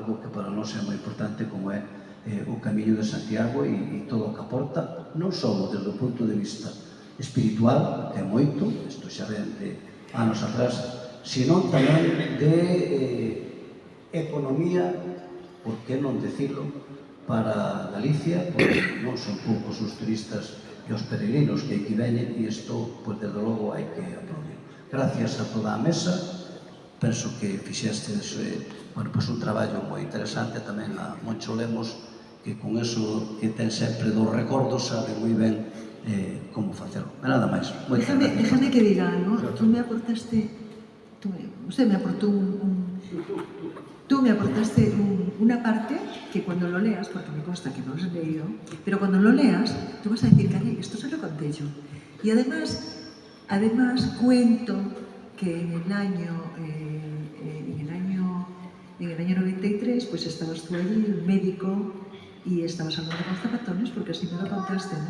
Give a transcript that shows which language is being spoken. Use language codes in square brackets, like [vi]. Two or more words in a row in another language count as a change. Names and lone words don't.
[gl] que para nós é moi importante, como é o Camiño de Santiago e todo o que aporta, non só desde o punto de vista espiritual, que é moito, isto xa ven de anos atrás, senón tamén de economía, por que non decirlo, para Galicia, porque non son poucos os turistas e os peregrinos que aquí veñen, e isto, pois, desde logo, hai que aplaudir. Gracias a toda a mesa, penso que fixestes un traballo moi interesante, tamén a Moncho Lemos, que con eso que ten sempre dos recordos sabe moi ben como facelo. Nada máis. [es] Déjame que diga algo. Tú me aportaste una parte que cuando lo leas, porque me consta que no lo has leído, pero cuando lo leas, tú vas a decir, caray, esto se lo conté yo. Y además cuento que en el año 93, pues estabas tú allí, el médico, y estabas hablando con Zapatones, porque así me lo contaste, ¿no?